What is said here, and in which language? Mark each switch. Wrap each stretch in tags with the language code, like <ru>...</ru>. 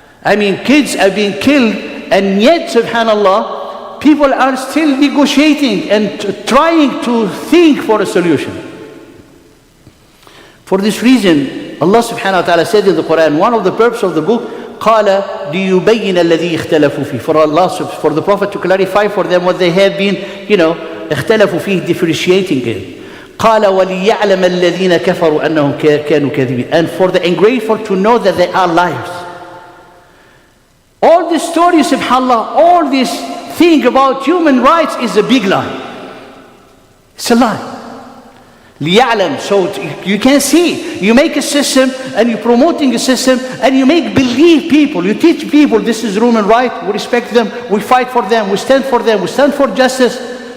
<en>I mean, kids are being killed, and yet, subhanAllah, people are still negotiating and trying to think for a solution. For this reason, Allah subhanahu wa ta'ala said in the Quran, one of the purposes of the book,</en> <ar>قَالَ لِيُبَيِّنَ الَّذِي اخْتَلَفُوا فِيهِ.</ar> <en>For Allah, for the Prophet to clarify for them what they have been,</en> <ar>اختلفوا فيه,</ar> <en>differentiating it.</en> <ar>قال وليعلم الذين كفروا أنهم كانوا كاذبين.</ar> <en>And for the ungrateful to know that they are liars. All this story, subhanAllah, all this thing about human rights is a big lie. It's a lie. ليعلم, so you can see, you make a system and you're promoting a system and you make believe people, you teach people this is human right, we respect them, we fight for them, we stand for justice.</en>